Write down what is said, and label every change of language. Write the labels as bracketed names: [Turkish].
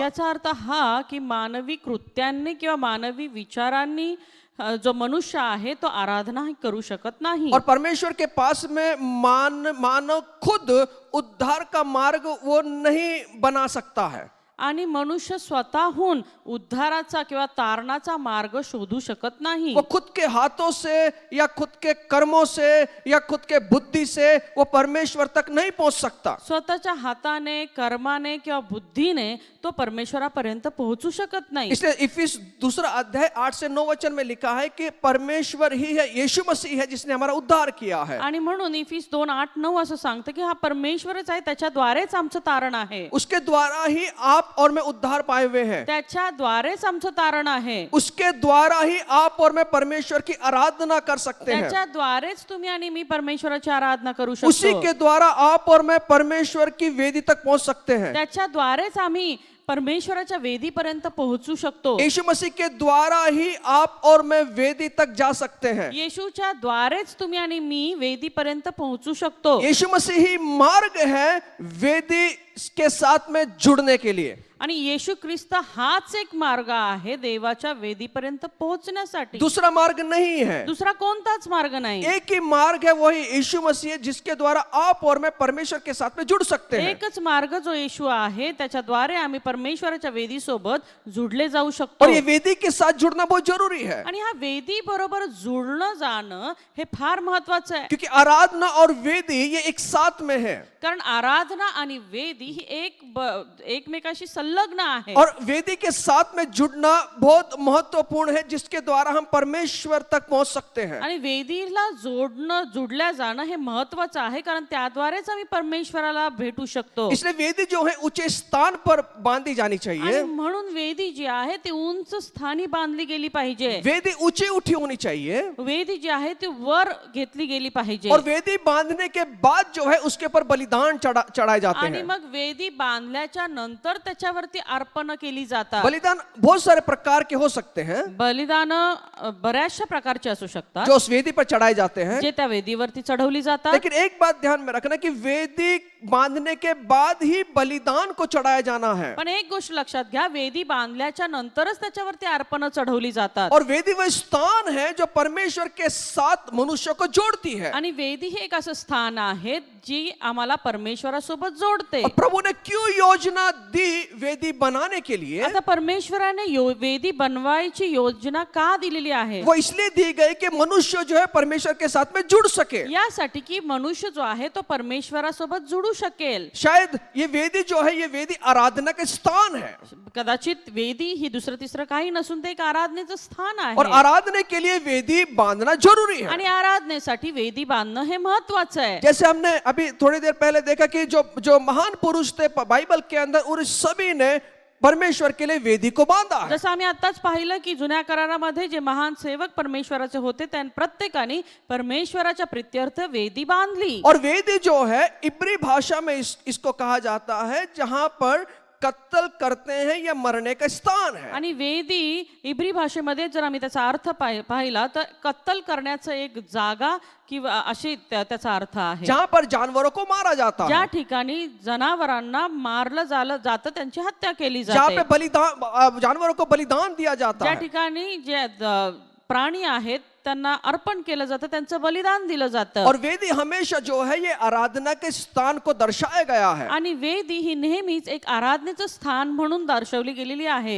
[Marathi] याचा अर्थ हा की मानवी कृत्यांनी किंवा मानवी विचारांनी जो मनुष्य आहे तो आराधना करू शकत नाही. [Hindi] और परमेश्वर के पास में मानव खुद उद्धार का मार्ग वो नहीं बना सकता है. [Marathi] आणि मनुष्य स्वतःहून उद्धाराचा किंवा तारणाचा मार्ग शोधू शकत नाही. [Hindi] वो खुद के हाथों से या खुद के कर्मों से या खुद के बुद्धि से वो परमेश्वर तक नहीं पहुंच सकता. [Marathi] स्वतःच्या हाताने, कर्माने किंवा बुद्धीने तो परमेश्वरापर्यंत पोहोचू शकत नाही. [Hindi] इसलिए इफिस 2 अध्याय 8 से 9 वचन में लिखा है कि परमेश्वर ही है, यीशु मसीह है जिसने हमारा उद्धार किया है. [Marathi] आणि म्हणून इफिस 2:8-9 असं सांगतं की हा परमेश्वरच आहे, त्याच्याद्वारेच आमचं तारण आहे. [Hindi] उसके द्वारा ही आप और मैं उद्धार पाए हुए हैं. [Marathi] त्याच्याद्वारेच आमचं तारण आहे. [Hindi] उसके द्वारा ही आप और मैं परमेश्वर की आराधना कर सकते हैं. [Marathi] त्याच्याद्वारेच तुम्ही आणि मी परमेश्वराची आराधना करू शकतो. [Hindi] उसी के द्वारा आप और मैं परमेश्वर की वेदी तक पहुंच सकते हैं. [Marathi] त्याच्याद्वारेच आम्ही परमेश्वराच्या वेदीपर्यंत पोहोचू शकतो. [Hindi] यीशु मसीह के द्वारा ही आप और मैं वेदी तक जा सकते हैं. [Marathi] येशूच्या द्वारेच तुम्ही आणि मी वेदीपर्यंत पोहोचू शकतो. [Hindi] यीशु मसीह ही मार्ग है वेदी के साथ में जुड़ने के लिए। [Marathi] आणि येशू ख्रिस्त हाच एक मार्ग आहे देवाच्या वेदीपर्यंत पोहोचण्यासाठी. [Hindi] दूसरा मार्ग नहीं है, [Marathi] दुसरा कोणताच मार्ग नाही. [Hindi] एक ही मार्ग है, वही यीशु मसीह है, जिसके द्वारा आप और मैं परमेश्वर के साथ में जुड़ सकते हैं। [Marathi] एकच मार्ग जो येशू आहे त्याच्याद्वारे आम्ही परमेश्वराच्या वेदीसोबत जुडले जाऊ शकतो. [Hindi] और ये वेदी के साथ जुड़ना बहुत जरूरी है, [Marathi] आणि हा वेदी बरोबर जुळणं जाणं हे फार महत्वाचं आहे. [Hindi] क्योंकि आराधना और वेदी ये एक साथ में है। [Marathi] कारण आराधना आणि वेदी ही एकमेकाशी संलग्न आहे. [Hindi] और वेदी के साथ में जुड़ना बहुत महत्वपूर्ण है, जिसके द्वारा हम परमेश्वर तक पहुंच सकते हैं। [Marathi] आणि वेदीला जुडल्या जाणं हे महत्वाचं आहे, कारण त्याद्वारेच आम्ही परमेश्वराला भेटू शकतो. [Hindi] इसलिए वेदी जो है ऊंचे स्थान पर बांधी जानी चाहिए। [Marathi] आणि म्हणून वेदी जी आहे ती उंच स्थानी बांधली गेली पाहिजे. [Hindi] वेदी ऊंची उठी होनी चाहिए, [Marathi] वेदी जी आहे ती वर घेतली गेली पाहिजे. [Hindi] और वेदी बांधने के बाद जो है उसके ऊपर बलिदान चढ़ाए जाते [Marathi] आणि [Hindi] हैं। [Marathi] मग वेदी बांधल्याच्या नंतर त्याच्यावरती अर्पण केली जातात. [Hindi] बलिदान बहुत सारे प्रकार के हो सकते हैं [Marathi] बलिदान बऱ्याचशा प्रकारचे असू शकतात [Hindi] जो उस वेदी पर चढ़ाए जाते हैं, [Marathi] जे त्या वेदीवरती चढवली जातात. [Hindi] लेकिन एक बात ध्यान में रखना कि वेदी बांधने के बाद ही बलिदान को चढ़ाया जाना है। [Marathi] पण एक गोष्ट लक्षात घ्या, वेदी बांधल्याच्या नंतरच त्याच्यावरती अर्पण चढवली जातात. [Hindi] और वेदी वह स्थान है जो परमेश्वर के साथ मनुष्य को जोड़ती है। [Marathi] आणि वेदी हे एक असं स्थान आहे जी आम्हाला परमेश्वरासोबत जोडते. [Hindi] और प्रभु ने क्यों योजना दी वेदी बनाने के लिए? [Marathi] आता परमेश्वराने वेदी बनवायची योजना का दिलेली आहे? [Hindi] वो इसलिए दी गई कि मनुष्य जो है परमेश्वर के साथ में जुड़ सके। [Marathi] यासाठी की मनुष्य जो आहे तो परमेश्वरासोबत जुडू शकेल. [Hindi] शायद ये वेदी जो है, ये वेदी आराधना के स्थान है, [Marathi] कदाचित वेदी ही दुसरं तिसरं काही नसून ते एक आराधनेचं स्थान [Hindi] और [Marathi] आहे. [Hindi] आराधना के लिए वेदी बांधना जरूरी है। [Marathi] आणि आराधनेसाठी वेदी बांधणं हे महत्वाचं आहे. [Hindi] जैसे हमने अभी थोड़ी देर पहले देखा कि जो महान पुरुष थे बाइबल के अंदर, उन सभी ने परमेश्वर के लिए वेदी को बांधा है। [Marathi] जसं आम्ही आताच पाहिलं की जुन्या करारामध्ये जे महान सेवक परमेश्वराचे होते त्या प्रत्येकाने परमेश्वराच्या प्रित्यर्थ वेदी बांधली. [Hindi] और वेदी जो है इब्री भाषा में इसको कहा जाता है जहां पर कत्तल करते हैं या मरने का स्थान है। [Marathi] आणि वेदी इब्री भाषेमध्ये जर आम्ही त्याचा अर्थ पाहिला तर कत्तल करण्याचं एक जागा किंवा अशी त्याचा अर्थ आहे, [Hindi] जहां पर जानवरों को मारा जाता [Marathi] ज्या [Hindi] है, [Marathi] ठिकाणी जनावरांना मारलं जातं, त्यांची हत्या केली [Hindi] जहां [Marathi] जाते, [Hindi] पे बलिदान, जानवरों को बलिदान दिया जाता [Marathi] ज्या [Hindi] है। [Marathi] ठिकाणी जे प्राणी आहेत त्यांना अर्पण केलं जातं, त्यांचं बलिदान दिलं जातं. [Hindi] और वेदी हमेशा जो है ये आराधना के स्थान को दर्शाया गया है। [Marathi] आणि वेदी ही नेहमीच एक आराधनेचं स्थान म्हणून दर्शवली गेलेली आहे.